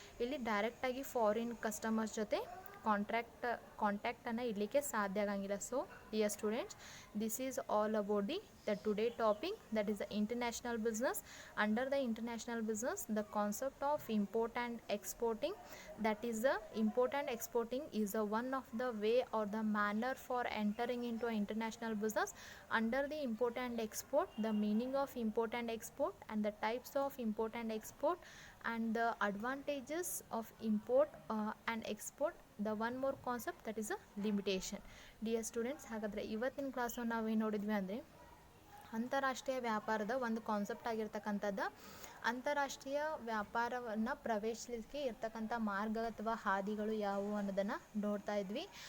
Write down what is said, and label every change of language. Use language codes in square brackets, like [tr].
[kn] ಇಲ್ಲಿ ಡೈರೆಕ್ಟಾಗಿ foreign customers ಜೊತೆ ಕಾಂಟ್ಯಾಕ್ಟನ್ನು ಇಡಲಿಕ್ಕೆ ಸಾಧ್ಯ ಆಗಂಗಿಲ್ಲ. [en] So dear students, this is all about the today topic, that is the international business. Under the international business, the concept of import and exporting, that is the import and exporting is one of the way or the manner for entering into an international business. Under the import and export, the meaning of import and export and the types of import and export and the advantages of import and export the one more concept that is a limitation. [kn] Dear students, ಹಾಗಾದರೆ ಇವತ್ತಿನ ಕ್ಲಾಸನ್ನು ನಾವೇನು ನೋಡಿದ್ವಿ ಅಂದರೆ ಅಂತಾರಾಷ್ಟ್ರೀಯ ವ್ಯಾಪಾರದ ಒಂದು concept ಆಗಿರ್ತಕ್ಕಂಥದ್ದು ಅಂತಾರಾಷ್ಟ್ರೀಯ ವ್ಯಾಪಾರವನ್ನು ಪ್ರವೇಶಿಸಲಿಕ್ಕೆ ಇರ್ತಕ್ಕಂಥ ಮಾರ್ಗ ಅಥವಾ ಹಾದಿಗಳು ಯಾವುವು ಅನ್ನೋದನ್ನು ನೋಡ್ತಾ ಇದ್ವಿ.